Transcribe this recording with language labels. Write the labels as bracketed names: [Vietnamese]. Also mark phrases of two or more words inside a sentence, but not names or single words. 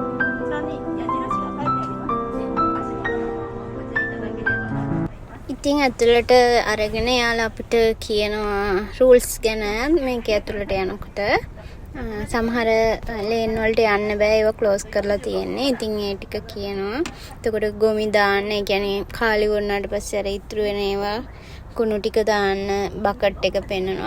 [Japanese] こちらに矢印が書いてありますので、足元の方をご注意いただければと思います。 [Sinhala] ඉතින් ඇතුළට අරගෙන යාලා අපිට කියනවා රූල්ස් ගැන. මේක ඇතුළට යනකොට සමහර ලේන් වලට යන්න බෑ. ඒවා ක්ලෝස් කරලා තියෙන්නේ. ඉතින් ඒ ටික කියනවා. එතකොට ගොමි දාන්න, ඒ කියන්නේ කාලි වුණාට පස්සේ අර ඉතුරු වෙන ඒවා කුණු ටික දාන්න බකට් එක පෙන්නනවා.